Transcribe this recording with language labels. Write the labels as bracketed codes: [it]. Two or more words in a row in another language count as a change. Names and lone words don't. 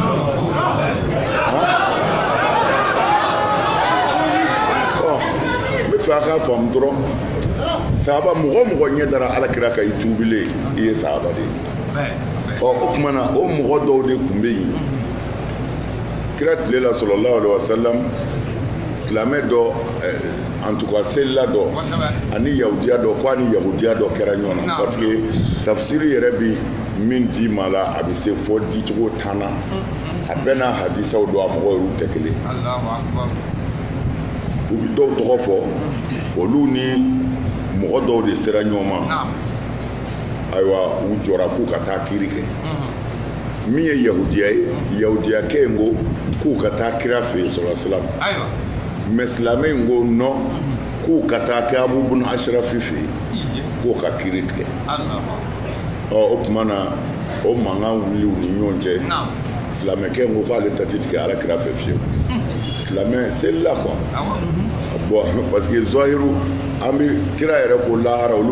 [bm] n bɛ fɛ a k'a faamu dɔrɔn sahaba mɔgɔ ɲɛ dara alakira kan i tuubilen i ye sahaba de ye o tuma na o mɔgɔ dɔw de tun bɛ yen kira tile la [ar] صلى الله عليه وسلم [bm] silamɛ dɔ [fr] en tout cas [bm] selila dɔ ani yahudiya dɔ ko ani yahudiya dɔ kɛra ɲɔgɔn na [fr] parce que [bm] tafsiri yɛrɛ bi min di ma la a bɛ se fɔ dicogo 10 na a bɛɛ n'a hadisaw don a mɔgɔw yɛrɛ tɛ kelen u bɛ dɔw tɔgɔ fɔ olu ni mɔgɔ dɔw de sera ɲɔgɔn ma ayiwa u jɔra k'u ka taa kiiri kɛ min ye yahudiya ye yahudiyakɛ in ko k'u ka taa kira fɛ yen [ar] صلى الله عليه وسلم [bm] mɛ silamɛ in ko non k'u ka taa kɛ Abu Bun Ashrafi fɛ yen k'o ka kiiri tigɛ o tuma na o mankan wuli u ni ɲɔgɔn cɛ silamɛkɛ in ko k'ale ta tɛ tigɛ ala kira fɛ fiyewu silamɛ selila [fr] quoi bon parce que [bm] zɔhiru an bɛ kira yɛrɛ ko lahara olu